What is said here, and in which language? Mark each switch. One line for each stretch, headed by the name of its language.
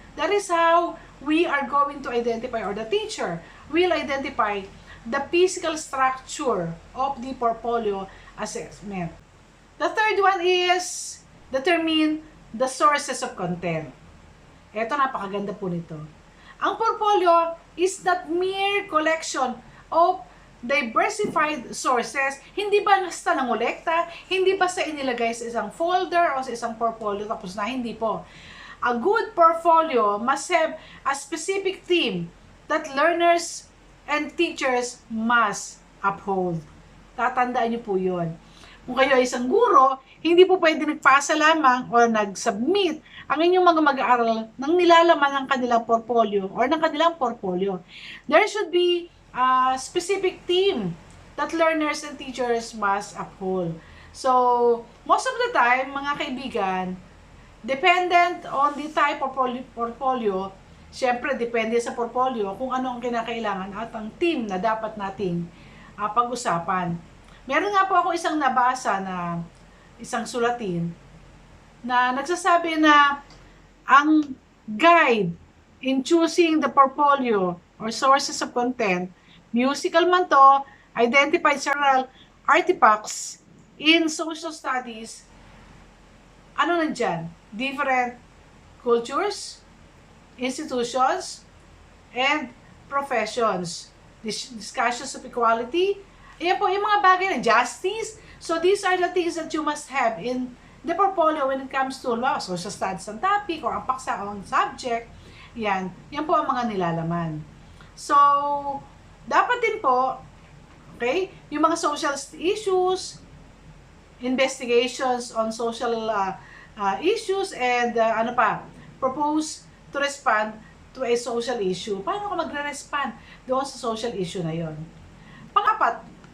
English: That is how we are going to identify, or the teacher will identify the physical structure of the portfolio assessment. The third one is determine the sources of content.
Filipino: Ito, napakaganda po nito.
English: Ang portfolio is not mere collection of diversified sources.
Filipino: Hindi ba basta nangolekta? Hindi ba sa inilagay sa isang folder o sa isang portfolio tapos na? Hindi po.
English: A good portfolio must have a specific theme that learners and teachers must uphold.
Filipino: Tatandaan niyo po yun. Kung kayo ay isang guro, hindi po pwede nagpasa lamang o nag-submit ang inyong mga mag-aaral ng nilalaman ng kanilang portfolio or ng kanilang portfolio.
English: There should be a specific theme that learners and teachers must uphold. So, most of the time,
Filipino: mga kaibigan,
English: dependent on the type of portfolio,
Filipino: syempre, depende sa portfolio kung ano ang kinakailangan at ang theme na dapat nating pag-usapan. Meron nga po ako isang nabasa na isang sulatin na nagsasabi na ang
English: guide in choosing the portfolio or sources of content,
Filipino: musical man to,
English: identify several artifacts in social studies.
Filipino: Ano nandyan?
English: Different cultures, institutions, and professions. Discussions of equality.
Filipino: Ayan po yung mga bagay na justice.
English: So these are the things that you must have in the portfolio when it comes to law, social studies ang topic or
Filipino: ang paksa o ang subject. Yan po ang mga nilalaman. So, dapat din po,
English: okay, yung mga social issues, investigations on social issues, and propose to respond to a social issue.
Filipino: Paano ka magre-respond doon sa social issue na yon? Pang-apat,